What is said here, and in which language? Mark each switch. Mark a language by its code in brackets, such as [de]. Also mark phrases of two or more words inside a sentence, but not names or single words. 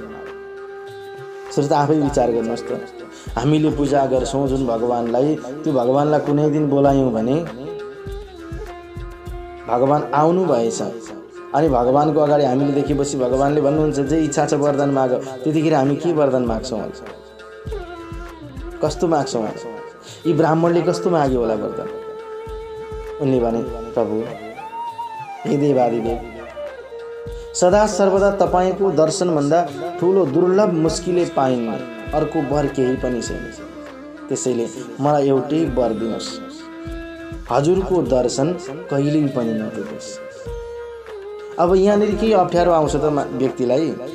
[ne] श्रोता आफै विचार गर्नुहोस् त, हामीले पूजा गर्छौँ जुन भगवानलाई, त्यो भगवानलाई कुनै दिन बोलायौँ भने भगवान आउनु भएछ अनि भगवानको अगाडि हामीले देखेपछि भगवानले भन्नुहुन्छ जे इच्छा छ वरदान माग। त्यतिखेर हामी के वरदान माग्छौँ? कस्तो माग्छौँ? यी ब्राह्मणले कस्तो माग्यो होला वरदान? उनले भने, प्रभु हे देवादिदेव, सदा सर्वदा तपाईँको दर्शनभन्दा ठुलो दुर्लभ मुस्किलले पाइने अर्को वर केही पनि छैन। त्यसैले मलाई एउटै वर दिनुहोस्, हजुरको दर्शन कहिल्यै पनि नटुटोस्। अब यहाँनिर केही अप्ठ्यारो आउँछ त व्यक्तिलाई?